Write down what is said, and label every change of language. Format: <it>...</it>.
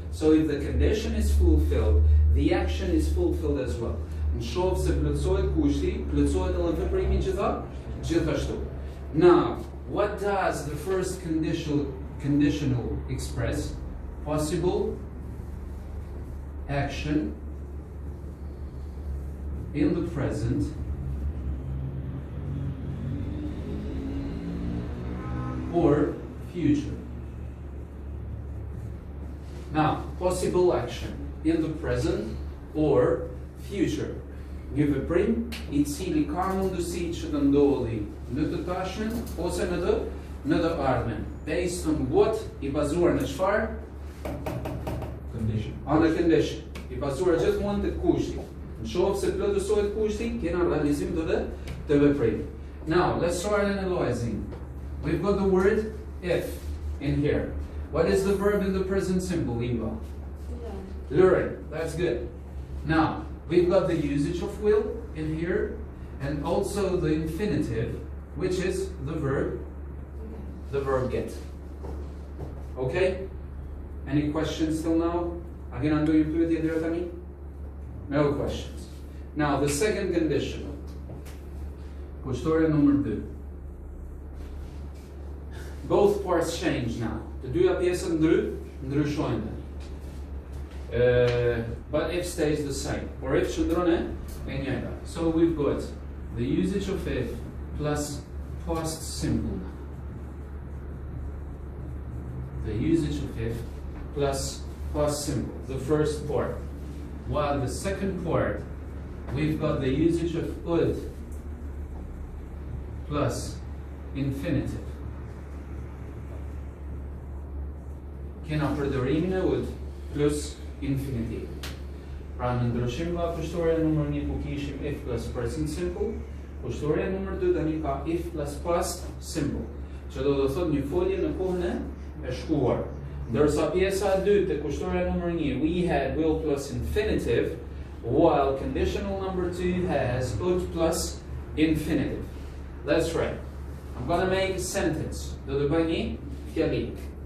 <en>So if the condition is fulfilled, the action is fulfilled as well.</en> <sq>Nshofë se plotësohet kushti, plotësohet edhe veprimi gjithashtu.</sq> <en>Now, what does the first conditional express? Possible action in the present or future. Now, possible action in the present or future.</en> <sq>Një veprim I cili ka mundësi që të ndodhi në të tashmen ose në të ardhmen.</sq> <en>Based on what?</en> <sq>I bazuar në çfarë?</sq> <en>Condition. On a condition.</en> <sq>I bazuar gjithmonë te kushti. Nshofë se plotësohet kushti, kena realizim të veprimit.</sq> <en>Now, let's start analyzing. We've got the word if in here. What is the verb in the present simple, Inga? Learn. That's good. Now, we've got the usage of will in here, and also the infinitive, which is the verb get. Okay? Any questions till now? Again, I'm doing pretty directly. No questions. Now, the second conditional.</en> <sq>Kushtore</sq> <en>number 2. Both parts change now.</en> <sq>Të dyja pjesët ndryshojnë.</sq> <en>But if stays the same. Or if</en> <sq>qëndron e njëjta.</sq> <en>So we've got the usage of if plus past simple. The usage of if plus past simple. The first part. While the second part, we've got the usage of would plus infinitive.</en> <sq>Kena përdorimin e</sq> <en>would plus infinitive.</en> <sq>Pra në ndryshim nga kushtoria numër 1 ku kishim</sq> <en>if plus present simple,</en> <sq>kushtoria numër 2 tani ka</sq> <en>if plus past simple,</en> <sq>që do të thotë një folje në kohën e shkuar. Ndërsa pjesa e dytë te kushtoria numër 1,</sq> <en>we had will plus infinitive, while conditional number 2 has would plus infinitive. That's right. I'm gonna make a sentence.</en> <sq>Do të bëj një fjalik.</sq>